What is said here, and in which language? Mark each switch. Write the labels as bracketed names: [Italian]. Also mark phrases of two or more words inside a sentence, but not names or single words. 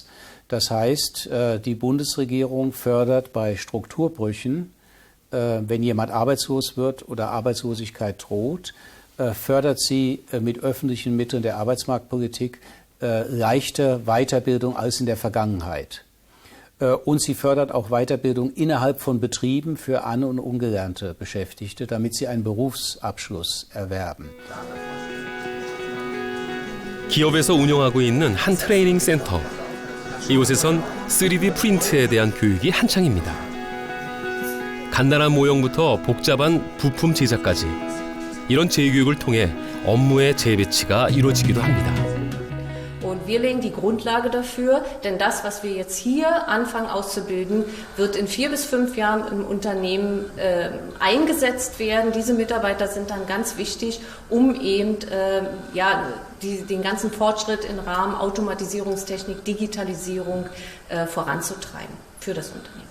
[German] Das heißt, die Bundesregierung fördert bei Strukturbrüchen, wenn jemand arbeitslos wird oder Arbeitslosigkeit droht, fördert sie mit öffentlichen Mitteln der Arbeitsmarktpolitik leichte Weiterbildung als in der Vergangenheit. Und sie fördert auch Weiterbildung innerhalb von Betrieben für an- und ungelernte Beschäftigte, damit sie einen Berufsabschluss erwerben. [Korean] 기업에서 운영하고 있는 한 트레이닝 센터. 이곳에선 3D 프린트에 대한 교육이 한창입니다. 간단한 모형부터 복잡한 부품 제작까지 이런 재교육을 통해 업무의 재배치가 이루어지기도 합니다. [German] Und wir legen die Grundlage dafür, denn das, was wir jetzt hier anfangen auszubilden, wird in 4 bis 5 Jahren im Unternehmen eingesetzt werden. Diese Mitarbeiter sind dann ganz wichtig, um eben den ganzen Fortschritt im Rahmen Automatisierungstechnik, Digitalisierung voranzutreiben für das Unternehmen.